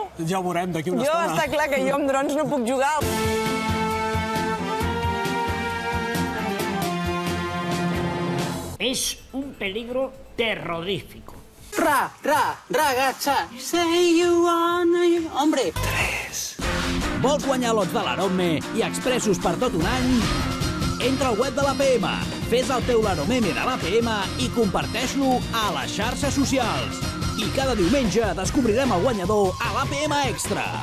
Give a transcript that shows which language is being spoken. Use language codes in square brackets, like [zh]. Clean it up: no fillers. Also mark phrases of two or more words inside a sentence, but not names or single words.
[ca] Ja ho veurem d'aquí una estona. Està clar que jo amb drons no puc jugar. [es] Es un peligro terrorífico. [en] Ragazza, say you wanna... [es] Hombre! 3. [ca] Vols guanyar lots de l'Arome i expressos per tot un any? Entra al web de l'APM, fes el teu l'Aromeme de l'APM i comparteix-lo a les xarxes socials. I cada diumenge descobrirem el guanyador a l'APM Extra.